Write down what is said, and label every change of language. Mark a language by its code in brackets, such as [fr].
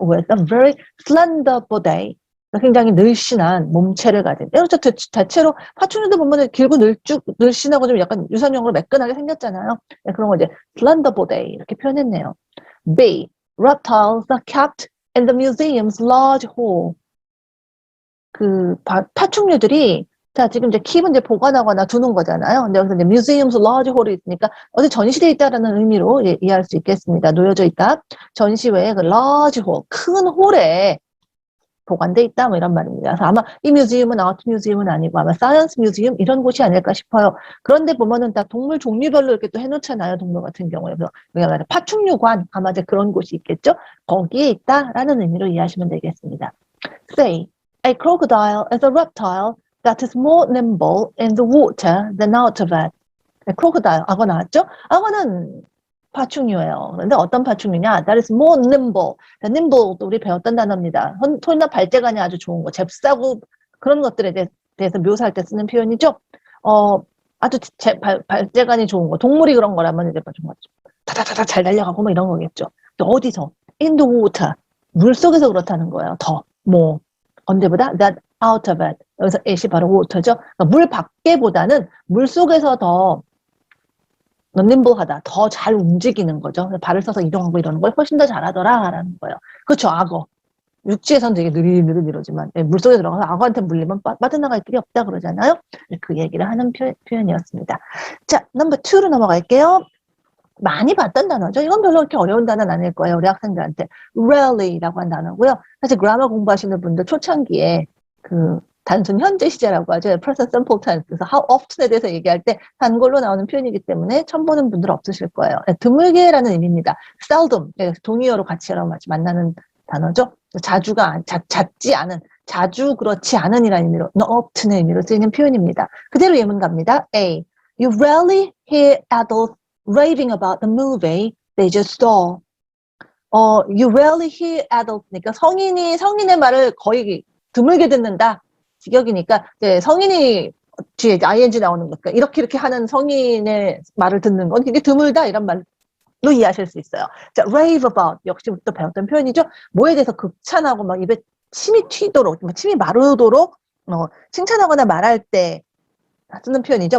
[en] With a very slender body. [ko] 굉장히 늘씬한 몸체를 가진. 그렇죠. 대체로 파충류들 보면 길고 늘씬하고 좀 약간 유선형으로 매끈하게 생겼잖아요. 네, 그런 거 이제 [en] slender body [ko] 이렇게 표현했네요. B. [en] Reptiles are kept in the museum's large hall. [ko] 그 파충류들이 자 지금 이제 킵은 이제 보관하거나 두는 거잖아요. 근데 여기서 이제 [en] museum's large hall [ko] 이 있으니까 어디 전시돼 있다라는 의미로 이해할 수 있겠습니다. 놓여져 있다. 전시회의 그 large hall, 큰 홀에 보관돼 있다 뭐 이런 말입니다. 그래서 아마 이 뮤지엄은 아트 뮤지엄은 아니고 아마 사이언스 뮤지엄 이런 곳이 아닐까 싶어요. 그런데 보면은 다 동물 종류별로 이렇게 또 해놓잖아요. 동물 같은 경우에. 그래서 우리가 파충류관 아마 이제 그런 곳이 있겠죠. 거기에 있다라는 의미로 이해하시면 되겠습니다. [en] Say, a crocodile is a reptile that is more nimble in the water than out of it. [ko] crocodile, 악어 나왔죠? 악어는 파충류예요. 그런데 어떤 파충류냐? [en] That is more nimble. [ko] nimble 우리 배웠던 단어입니다. 손이나 발재간이 아주 좋은 거, 잽싸고 그런 것들에 대해서 묘사할 때 쓰는 표현이죠. 아주 발재간이 좋은 거, 동물이 그런 거라면 이제 정말 다다다다 잘 달려가고 뭐 이런 거겠죠. 또 어디서? [en] In the water. [ko] 물 속에서 그렇다는 거예요. 더, 뭐 언제보다 [en] that out of it. [ko] 여기서 it이 바로 water죠. 그러니까 물 밖에보다는 물 속에서 더 nimble,하다, 더 잘 움직이는 거죠. 발을 써서 이동하고 이러는 걸 훨씬 더 잘하더라라는 거예요. 그렇죠, 악어. 육지에서는 되게 느릿느릿이러지만 물속에 들어가서 악어한테 물리면 빠져나갈 길이 없다 그러잖아요. 그 얘기를 하는 표현이었습니다. 자, 넘버 2로 넘어갈게요. 많이 봤던 단어죠. 이건 별로 그렇게 어려운 단어는 아닐 거예요. 우리 학생들한테. rarely라고 한 단어고요. 사실 그라머 공부하시는 분들 초창기에 그 단순 현재 시제라고 하죠. [en] present simple tense. [ko] 그래서 [en] how often [ko] 에 대해서 얘기할 때 단골로 나오는 표현이기 때문에 처음 보는 분들 없으실 거예요. 드물게라는 의미입니다. [en] seldom. [ko] 동의어로 같이 만나는 단어죠. 자주가, 잦지 않은, 자주 그렇지 않은이라는 의미로, [en] not often [ko] 의 의미로 쓰이는 표현입니다. 그대로 예문 갑니다. A. [en] You rarely hear adults raving about the movie they just saw. You rarely hear adults [ko] 니까 성인의 말을 거의 드물게 듣는다. 직역이니까 이제 성인이 뒤에 ing 나오는 거니까 이렇게 하는 성인의 말을 듣는 건 되게 드물다 이런 말로 이해하실 수 있어요. 자, [en] rave about [ko] 역시 또 배웠던 표현이죠. 뭐에 대해서 극찬하고 막 입에 침이 튀도록, 침이 마르도록 칭찬하거나 말할 때 쓰는 표현이죠.